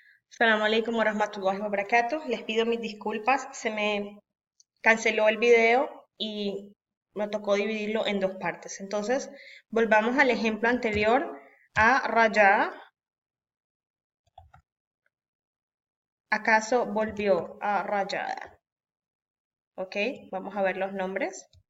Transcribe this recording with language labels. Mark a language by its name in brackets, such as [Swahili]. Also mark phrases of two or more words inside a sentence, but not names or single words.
[Arabic] السلام عليكم ورحمة الله وبركاته. [Spanish] Les pido mis disculpas, se me canceló el video y me tocó dividirlo en dos partes. Entonces, volvamos al ejemplo anterior a Raja. ¿Acaso volvió a Raja? Ok, vamos a ver los nombres.